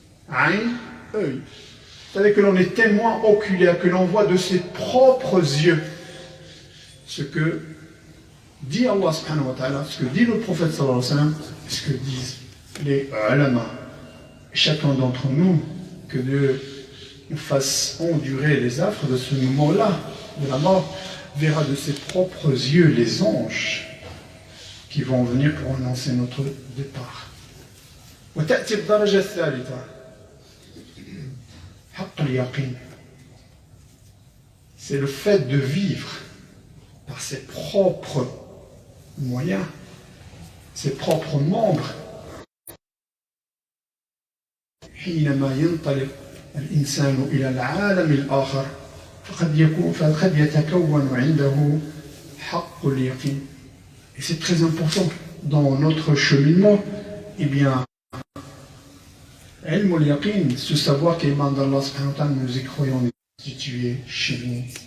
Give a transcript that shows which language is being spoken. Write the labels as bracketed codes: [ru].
[fr] Ayn, œil. C'est-à-dire que l'on est témoin oculaire, que l'on voit de ses propres yeux ce que dit Allah subhanahu wa ta'ala, ce que dit le prophète sallallahu alayhi wa sallam, ce que disent les ulama. Chacun d'entre nous, que Dieu nous fasse endurer les affres de ce moment-là, de la mort, verra de ses propres yeux les anges qui vont venir pour annoncer notre départ. [ar] وتأتي الدرجة الثالثة حق اليقين. [fr] C'est le fait de vivre par ses propres moyens, ses propres membres. [ar] حينما ينطلق الإنسان إلى العالم الآخر فقد يتكون عنده حق اليقين. [fr] Et c'est très important dans notre cheminement, eh bien, ilm al-yaqin, ce savoir qui émane d'Allah subhanahu wa ta'ala, nous y croyons situé chez nous.